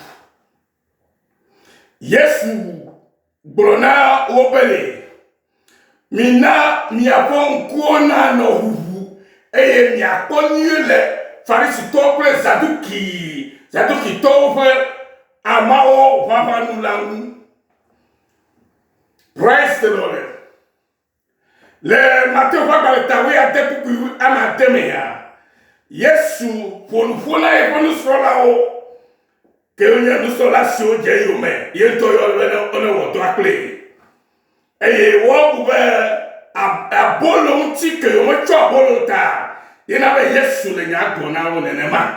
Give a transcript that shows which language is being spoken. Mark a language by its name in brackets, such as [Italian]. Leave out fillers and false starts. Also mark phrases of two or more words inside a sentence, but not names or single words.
[Ewe] Yesu gblɔ na wo be mina miaƒe ŋkuwo nanɔ ʋuʋu eye miakpɔ nyuie le Farisitɔwo kple Zadukitɔwo ƒe amawo ʋaʋãnu la ŋu. [English] Praise the Lord. [Ewe] Le Matewu ƒe agbalẽ ta 19 mea Yesu ƒonuƒo na yeƒe nusrɔ̃lawo ke wonye nusrɔ̃la siwo dze yome ye ŋutɔ yɔ be ne wɔ dɔa kple eye woabu be abolo ŋuti ke wometsɔ abolo ta yena be Yesu le nya gblɔ na wo nenema.